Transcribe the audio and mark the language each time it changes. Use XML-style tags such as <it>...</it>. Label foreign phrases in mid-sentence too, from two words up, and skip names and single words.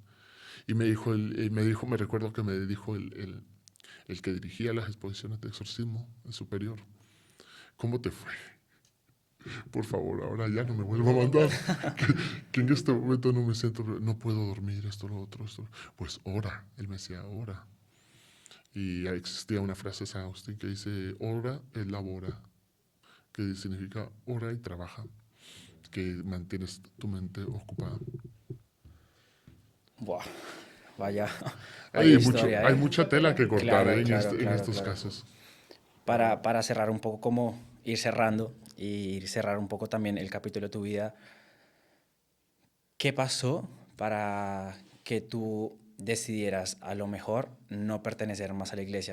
<es>Y me recuerdo que me dijo el que dirigía las exposiciones de exorcismo, el superior, ¿cómo te fue? Por favor, ahora ya no me vuelva a mandar. Que en este momento no me siento, no puedo dormir, esto, lo otro, esto. Pues ora, él me decía, ora. Y existía una frase de San Agustín que dice,</es> <la>ora et labora,</la> <es>que significa ora y trabaja, que mantienes tu mente ocupada. Buah, vaya, vaya historia, Hay ¿eh? mucha tela que cortar Claro, claro, en claro, estos claro. casos. Para cerrar un poco, como ir cerrando y cerrar un poco también el capítulo de tu vida, ¿qué pasó para que tú decidieras a lo mejor no pertenecer más a la iglesia?</es>